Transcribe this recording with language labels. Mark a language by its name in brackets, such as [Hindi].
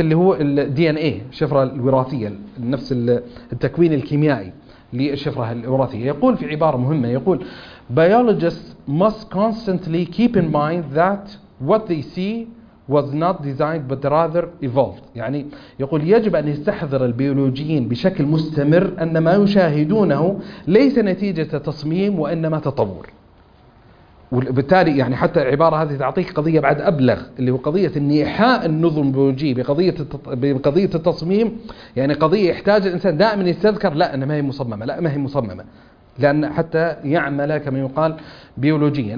[Arabic] اللي هو الـ DNA، الشفرة الوراثية، نفس التكوين الكيميائي للشفرة الوراثية. يقول في عبارة مهمة، يقول [English] Biologists must constantly keep in mind that what they see was not designed but rather evolved. [Arabic] يعني يقول يجب أن يستحضر البيولوجيين بشكل مستمر أن ما يشاهدونه ليس نتيجة تصميم وإنما تطور. وبالتالي يعني حتى العبارة هذه تعطيك قضية بعد أبلغ، اللي هو قضية إيحاء النظم البيولوجي بقضية التصميم، يعني قضية يحتاج الإنسان دائما يستذكر لا أنها ما هي مصممة، لأن حتى يعمل كما يقال بيولوجيا.